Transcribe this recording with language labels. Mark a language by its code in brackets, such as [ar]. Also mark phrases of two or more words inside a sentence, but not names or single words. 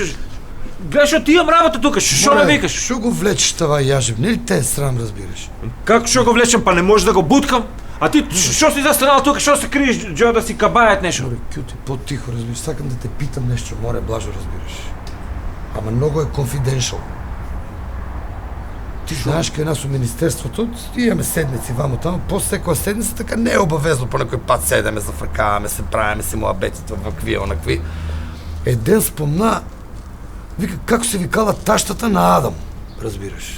[bg] Гледаш, ти имам работа тук, шо ме викаш? Шо го влечеш това яжев? Не ли те е срам, разбираш? Как шо го влечем, па не може да го буткам? А ти шо си застанал тук, шо се криеш, Джо, да си кабаят нещо? [mk] Море, кюти, по-тихо, разбираш. Сакам да те питам нещо, море, Блажо, разбираш. Ама много е confidential. Ти знаеш кај нас у Министерството, имаме седмици вамо тамо, после секоја седмица така не е обавезно, по некој пат седеме, зафркаваме се, правиме си муабетите вакви, онакви. Еден спомна, вика, како се викала таштата на Адам, разбираш.